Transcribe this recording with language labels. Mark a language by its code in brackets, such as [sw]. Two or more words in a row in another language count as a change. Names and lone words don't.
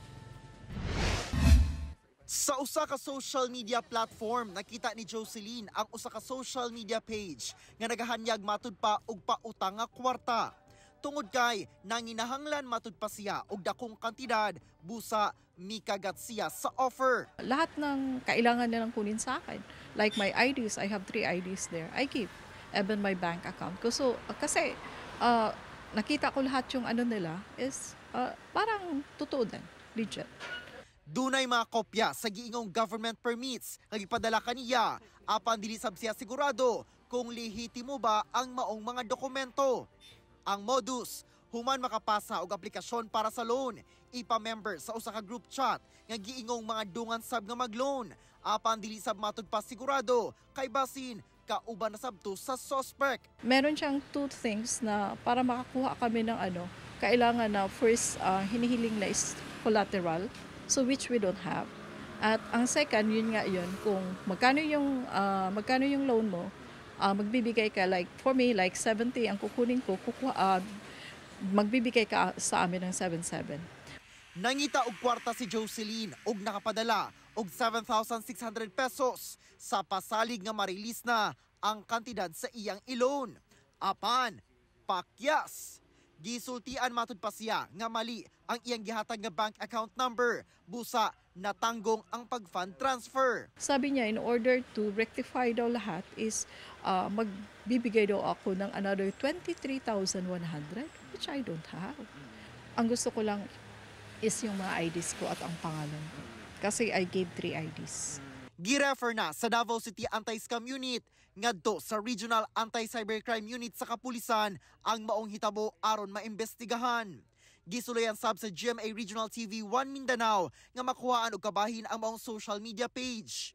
[ceb] Sa usa ka [en] social media platform, [ceb] nakita ni Jocelyn ang usa ka [en] social media page [ceb] nga nagahanyag matud pa og pautang nga kwarta. Tungod kay nanginahanglan matud pa siya og dakong kantidad, busa mikagat siya sa offer. [tl] Lahat ng kailangan nilang kunin sa akin. [en] Like my IDs, I have 3 IDs there. I keep even my bank account ko. [tl] So kasi nakita ko lahat yung ano nila is parang totoo din, legit. [ceb] Dunay mga kopya sa giingong government permits nga gipadala kaniya apan dili sab siya sigurado kung lehitimo ba ang maong mga dokumento. Ang modus, human makapasa og aplikasyon para sa loan, ipa-member sa usa ka [en] group chat [ceb] nga giingong mga dungan sab nga mag-loan apan dili sab matud pa sigurado kay basin kauban na sabto sa suspect. [tl] Meron siyang 2 things na para makakuha kami ng kailangan na first hinihiling na is [en] collateral, so which we don't have. [tl] At ang second, yun kung magkano yung loan mo, magbibigay ka [en] like for me like [tl] 70 ang kukunin ko, magbibigay ka sa amin ng 77. [ceb] Nangita og kwarta si Jocelyn og nakapadala og 7,600 pesos sa pasalig nga marilis na ang kantidad sa iyang i-loan. Apan, pakyas. Gisultian matud pa siya nga mali ang iyang gihatag nga [en] bank account number, [ceb] busa natanggong ang pag- [en] fund transfer. [tl] Sabi niya [en] in order to rectify [tl] daw lahat is magbibigay daw ako ng [en] another 23,100 which I don't have. [tl] Ang gusto ko lang is yung mga IDs ko at ang pangalan ko. [en] Kasi I gave 3 IDs. [ceb] Girefer na sa Davao City Anti-Scam Unit ngadto sa Regional Anti-Cybercrime Unit sa Kapulisan ang maong hitabo aron maimbestigahan. Gisulayan sab sa GMA Regional TV 1 Mindanao nga makuhaan og kabahin ang maong social media page.